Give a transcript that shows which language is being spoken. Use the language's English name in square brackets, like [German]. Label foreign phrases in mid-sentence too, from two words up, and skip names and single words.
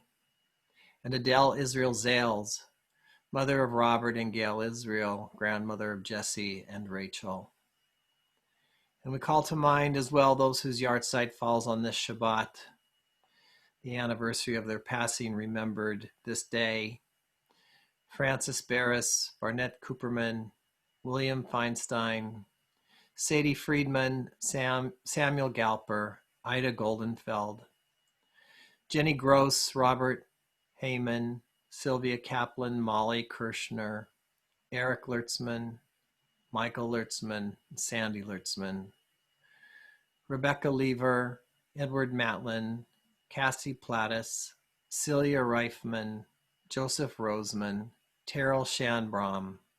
[English] And Adele Israel Zales, mother of Robert and Gail Israel, grandmother of Jesse and Rachel. And we call to mind as well those whose yahrzeit falls on this Shabbat, the anniversary of their passing remembered this day. Francis Barris, Barnett Cooperman, William Feinstein, Sadie Friedman, Samuel Galper, Ida Goldenfeld, Jenny Gross, Robert Heyman, Sylvia Kaplan, Molly Kirshner, Eric Lertzman, Michael Lertzman, Sandy Lertzman, Rebecca Lever, Edward Matlin, Cassie Plattis, Celia Reifman, Joseph Roseman, Terrell Shanbrom,